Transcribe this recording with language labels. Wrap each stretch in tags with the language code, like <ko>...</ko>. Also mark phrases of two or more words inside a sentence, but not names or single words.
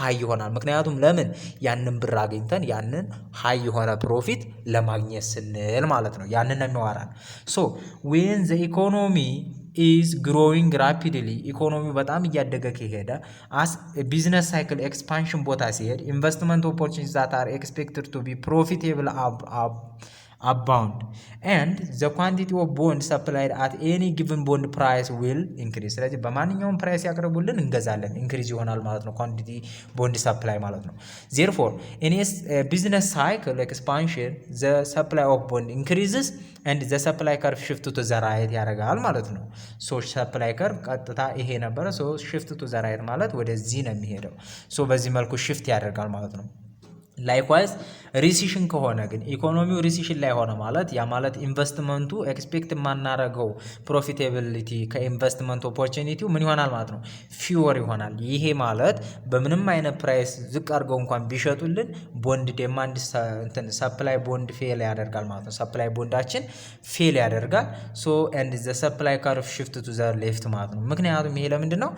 <am>ሃይ ይሆናል። ምክንያቱም ለምን ያንን ብር አግኝተን ያንን ሃይ የሆነ ፕሮፊት ለማግኘት ስንል ማለት ነው። ያንን ነው የሚዋራን።</am> <en>so when the economy is growing rapidly</en> <am>ኢኮኖሚው በጣም እያደገ ከሄደ</am> <en>as business cycle expansion</en> <am>ቦታ ሲሄድ</am> <en>investment opportunities that are expected to be profitable abound and the quantity of bond supplied at any given bond price will increase።</en> <am>ስለዚህ በማንኛውም ፕራይስ ያቀርቡልን እንገዛለን፣ ኢንክሪዝ ይሆናል ማለት ነው።</am> <en>quantity bond supply</en> <am>ማለት ነው።</am> <en>therefore in a business cycle expansion the supply of bond increases and the supply curve shift to the right</en> <am>ያደርጋል ማለት ነው።</am> <en>so supply curve</en> <am>ቀጥታ ይሄ ነበረ። ሶ</am> <en>shift to the right</en> <am>ማለት ወደዚህ ነው የሚሄደው። ሶ በዚህ መልኩ shift ያደርጋል ማለት ነው።</am> <en>likewise recession</en> <am>ከሆነ ግን ኢኮኖሚው ሪሲሽን ላይ ሆነ ማለት ያ ማለት ኢንቨስትመንቱ ኤክስፔክት የማናረገው ፕሮፊታቢሊቲ ከኢንቨስትመንት ኦፖርቹኒቲው ምን ይሆናል ማለት ነው? ፊወር ይሆናል። ይሄ ማለት በምንም አይነት ፕራይስ ዝቅ አድርገው እንኳን ቢሸጡልን</am> <en>bond demand supply bond fall</en> <am>ያደርጋል ማለት ነው። ሰፕላይ ቦንዳችን ፌል ያደርጋል።</am> <en>so and the supply curve shift to the left</en> <am>ማለት ነው። ምክንያቱም ይሄ ለምንድን ነው?</am>